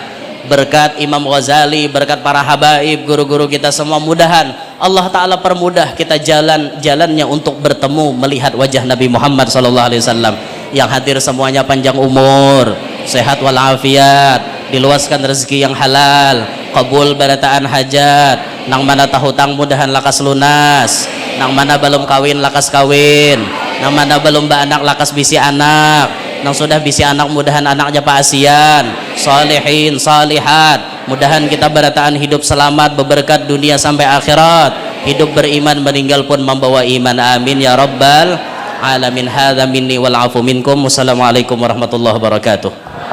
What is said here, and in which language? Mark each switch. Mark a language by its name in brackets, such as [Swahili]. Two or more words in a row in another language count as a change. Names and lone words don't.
[Indonesian] Berkat Imam Ghazali, berkat para habaib, guru-guru kita semua, mudahan [Arabic] الله تعالى [Indonesian] permudah kita jalannya untuk bertemu melihat wajah Nabi Muhammad SAW. Yang hadir semuanya panjang umur, sehat walafiat, diluaskan rezeki yang halal, [Banjar] kabul barataan hajat, nang mana tahutang mudahan lakas lunas, nang mana belum kawin lakas kawin, nang mana belum anak lakas bisi anak, nang sudah bisi anak mudahan anaknya paasian, [Arabic] صالحين صالحات, [Banjar] mudahan kita berataan hidup selamat berberkat dunia sampai akhirat, hidup beriman meninggal pun membawa iman, [Arabic] آمين يا رب العالمين. هذا مني والعفو منكم. والسلام عليكم ورحمة الله وبركاته.